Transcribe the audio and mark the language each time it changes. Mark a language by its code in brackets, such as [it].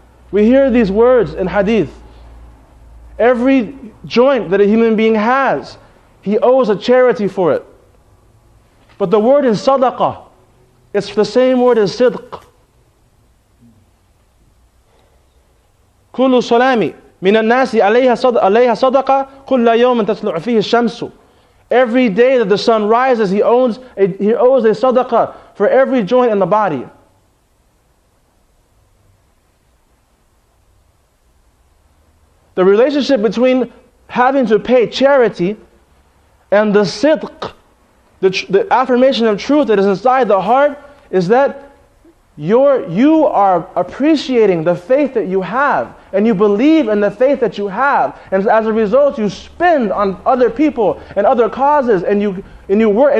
[en] We hear these words in hadith. Every joint that a human being has, he owes a charity for it. But the word is sadaqah. It's the same word as sidq. [ar] كل السلام من الناس عليها صدقة كل يوم تطلع فيه الشمس. [en] Every day that the sun rises, he owes a sadaqah for every joint in the body. The relationship between having to pay charity and the sidq, the affirmation of truth that is inside the heart, is that you are appreciating the faith that you have, and you believe in the faith that you have, and as a result you spend on other people and other causes, and you work.